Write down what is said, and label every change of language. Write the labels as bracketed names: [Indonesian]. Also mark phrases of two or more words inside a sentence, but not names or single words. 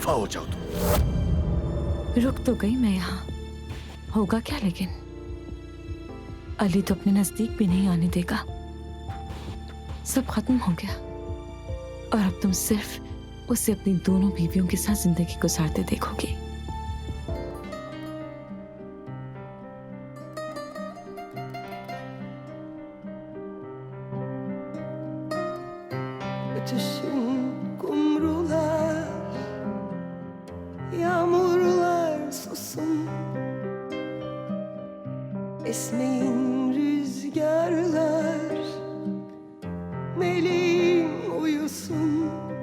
[Hindi] दफा हो जाओ तुम। रुक तो गई मैं यहाँ, होगा क्या? लेकिन अली तो अपने नजदीक भी नहीं आने देगा। सब खत्म हो गया और अब तुम सिर्फ उसे अपनी दोनों बीवियों के साथ जिंदगी गुजारते देखोगी। [Turkish] Ötüşün kumrular, yağmurlar susun, esmeyin rüzgarlar, meleğim uyusun.